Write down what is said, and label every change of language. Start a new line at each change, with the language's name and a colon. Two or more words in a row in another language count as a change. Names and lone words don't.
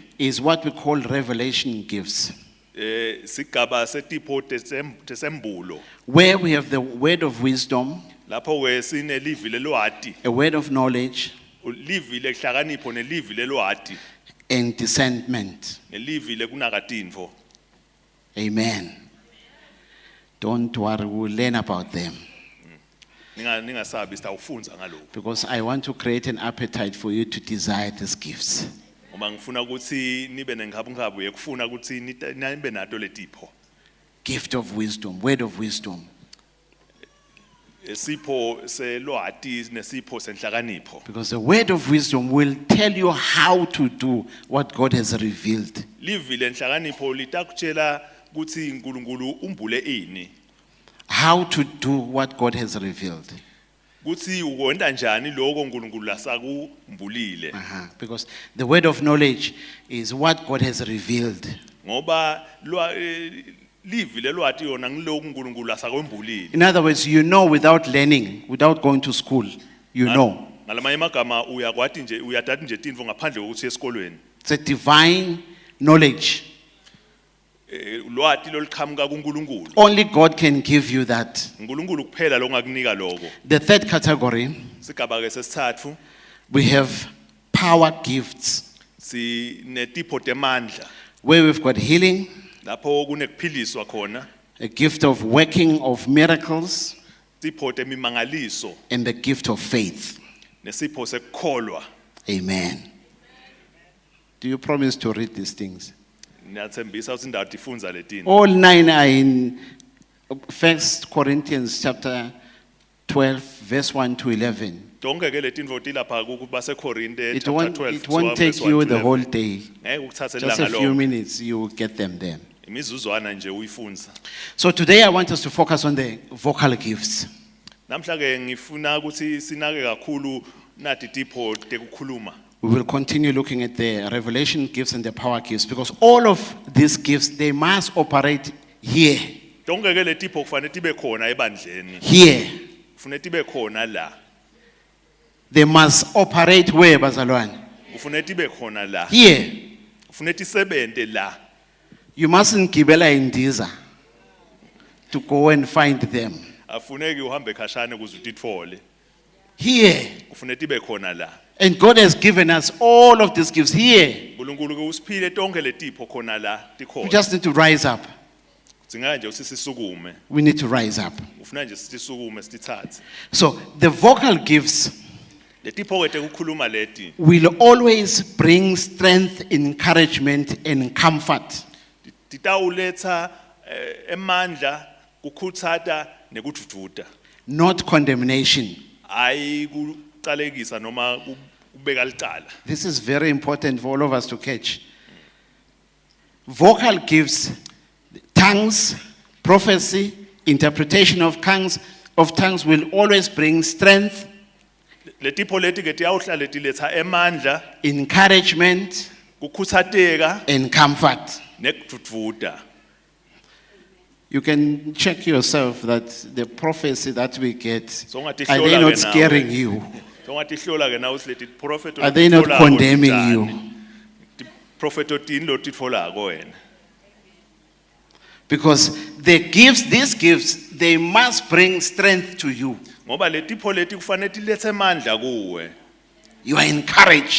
English: is what we call revelation gifts,
Swati: sigaba setipho tesembulo.
English: where we have the word of wisdom,
Swati: Lapho ke sine livi lelwati,
English: a word of knowledge,
Swati: livi lehlakanipho nelivi lelwati,
English: and discernment.
Swati: nelivi lekunakatinfo.
English: Amen. Don't worry, we'll learn about them
Swati: Ningasabi sitawufunza ngalokho.
English: because I want to create an appetite for you to desire these gifts.
Swati: Ngoba ngifuna ukuthi nibe nenkhabunkhabu yekufuna ukuthi nibe nato letipho.
English: Gift of wisdom, word of wisdom.
Swati: Sipho selwati nesipho senhlakanipho.
English: Because the word of wisdom will tell you how to do what God has revealed.
Swati: Livi lenhlakanipho litakutshela ukuthi uNkulunkulu umbule ini.
English: How to do what God has revealed.
Swati: Kuthi ukwenda njani lokho uNkulunkulu lasakumbulile.
English: Because the word of knowledge is what God has revealed.
Swati: Ngoba livi lelwati yona ngilokho uNkulunkulu lasakwembulile.
English: In other words, you know without learning, without going to school, you know.
Swati: Ngalamanye amagama uyakwati nje uyathatha nje tinfo ngaphandle kokuthi esikolweni.
English: It's a divine knowledge.
Swati: Lwati loliqhamuka kuNkulunkulu.
English: Only God can give you that.
Swati: uNkulunkulu kuphela lo ngakunika lokho.
English: The third category,
Swati: Sigaba ke sesithathu
English: we have power gifts,
Swati: sinetipho temandla.
English: where we've got healing,
Swati: Lapho kunekuphiliswa khona,
English: a gift of working of miracles,
Swati: tipho temimangaliso
English: and the gift of faith.
Swati: nesipho sekukholwa.
English: Amen. Do you promise to read these things?
Swati: Niyathembisa ukuthi indawo tifunza letini.
English: All 9 are in 1 Corinthians chapter 12, verse 1 to 11.
Swati: Tonke ke letinfo tilapha kubaseKorinte
English: It chapter won't, 12. it won't verse take 1 you to the 11. whole day.
Swati: Ngeke ukuthathe
English: Just a
Swati: ilanga
English: few
Swati: lonke.
English: minutes, you will get them there.
Swati: Imizuzwana nje uyifunza.
English: So today I want us to focus on the vocal gifts.
Swati: Namhla ke ngifuna ukuthi sinake kakhulu nathi tipho tekukhuluma.
English: We will continue looking at the revelation gifts and the power gifts because all of these gifts, they must operate here.
Swati: Tonke ke letipho kufanele tibe khona ebandleni.
English: Here.
Swati: Kufanele tibe khona la.
English: They must operate where,
Swati: bazalwane? Kufanele tibe khona la.
English: Here.
Swati: Kufanele tisebente la.
English: You mustn't
Swati: gibela indiza
English: to go and find them.
Swati: Afuneki uhambe khashane ukuze utitfole.
English: Here.
Swati: Kufanele tibe khona la.
English: And God has given us all of these gifts here.
Swati: uNkulunkulu ke usiphile tonke letipho khona la
English: We
Swati: tikhona.
English: just need to rise up.
Swati: Singa nje usisisukume.
English: We need to rise up.
Swati: Ufuna nje sitisukume sitithathe.
English: So the vocal gifts
Swati: Letipho ke tekukhuluma leti
English: will always bring strength, encouragement, and comfort.
Swati: titawuletha emandla kukhuthata nekujujuta.
English: Not condemnation.
Swati: Hayi kuqalekisa noma ubeka licala.
English: This is very important for all of us to catch. Vocal gifts, tongues, prophecy, interpretation of tongues will always bring strength,
Swati: Letipho leti ke tiyawuhlala tiletha emandla,
English: encouragement,
Swati: kukhuthateka
English: and comfort.
Swati: nekujujuta.
English: You can check yourself that the prophecy that we get, So are they not scaring you?
Swati: Songatihlola ke nawe silethi prophet
English: Are they not condemning you?
Swati: Prophet otini lo titfolako wena.
English: Because these gifts, they must bring strength to you.
Swati: Ngoba letipho leti kufanele tilethe emandla kuwe.
English: You are encouraged.